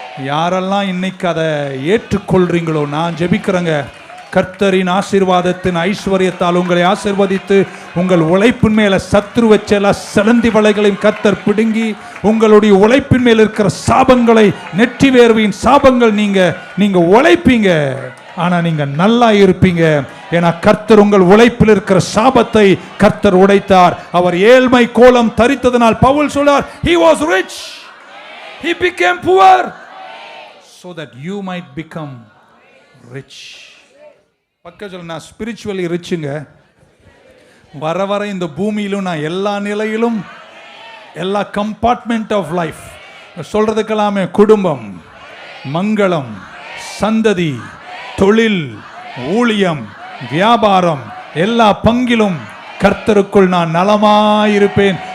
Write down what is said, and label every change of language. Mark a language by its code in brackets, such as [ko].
[ta] யாரெல்லாம் இன்னைக்கு அதை ஏற்றுக்கொள்றீங்களோ நான் ஜெபிக்கிறேங்க, கர்த்தரின் ஆசீர்வாதத்தின் ஐஸ்வர்யத்தால் உங்களை ஆசீர்வதித்து உங்கள் உழைப்பின் மேலே சத்ரு வச்ச சிலந்தி வலைகளையும் கர்த்தர் பிடுங்கி உங்களுடைய உழைப்பின் மேல் இருக்கிற சாபங்களை, நெற்றி வேர்வையின் சாபங்கள், நீங்க உழைப்பீங்க, ஆனா நீங்க நல்லா இருப்பீங்க. ஏன்னா கர்த்தர் உங்கள் உழைப்பில் இருக்கிற சாபத்தை கர்த்தர் உடைத்தார். அவர் ஏழ்மை கோலம் தரித்ததனால் பவுல் சொல்றார், [en] he was rich, he became poor so that you might become rich. [ta] பக்க சொல்ல, நான் ஸ்பிரிச்சுவலி ரிச்சுங்க. வர வர இந்த பூமியிலும் நான் எல்லா நிலையிலும், எல்லா [en] compartment of life [ta] சொல்றதுக்கெல்லாமே குடும்பம், மங்களம், சந்ததி, தொழில், ஊழியம், வியாபாரம், எல்லா பங்கிலும் கர்த்தருக்குள் நான் நலமாயிருப்பேன்.